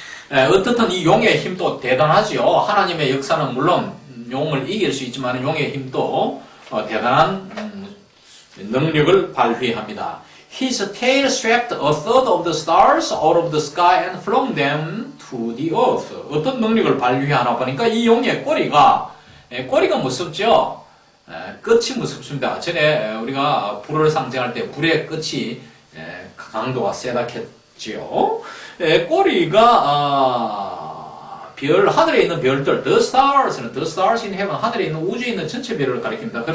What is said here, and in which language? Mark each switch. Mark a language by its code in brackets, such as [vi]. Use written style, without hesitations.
[ko] 어떻든 이 용의 힘도 대단하지요. 하나님의 역사는 물론 용을 이길 수 있지만 용의 힘도 대단한 능력을 발휘합니다. [en] His tail swept a third of the stars out of the sky and flung them to the earth. [ko] 어떤 능력을 발휘하나 보니까 이 용의 꼬리가 무섭죠. 끝이 무섭습니다. 전에 우리가 불을 상징할 때 불의 끝이 강도가 세다 했지요. 꼬리가 하늘에 있는 별들, [en] the stars in heaven, [ko] 하늘에 있는 우주에 있는 전체 별을 가리킵니다.